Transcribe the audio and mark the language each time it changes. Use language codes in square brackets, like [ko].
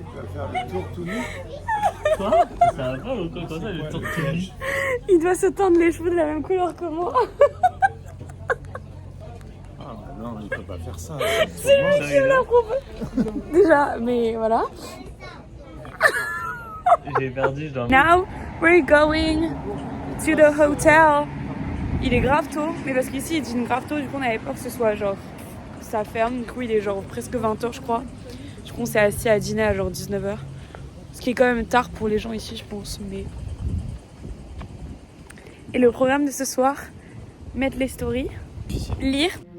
[fr] Tu vas faire le tour tout nu. Quoi? Ça va pas ou quoi? Comme ça, le tour tout nu. Il doit se tendre les cheveux de la même couleur que moi. Ah non, il peut pas faire ça. C'est lui qui me l'a proposé. Déjà, mais voilà. J'ai perdu, je dois... [en] Now we're going to the hotel. [fr] Il est grave tôt, mais parce qu'ici il dit grave tôt, du coup on avait peur que ce soit genre ça ferme. Du coup il est genre presque 20h je crois. Du coup on s'est assis à dîner à genre 19h. Ce qui est quand même tard pour les gens ici je pense, mais... Et le programme de ce soir, mettre les stories, lire.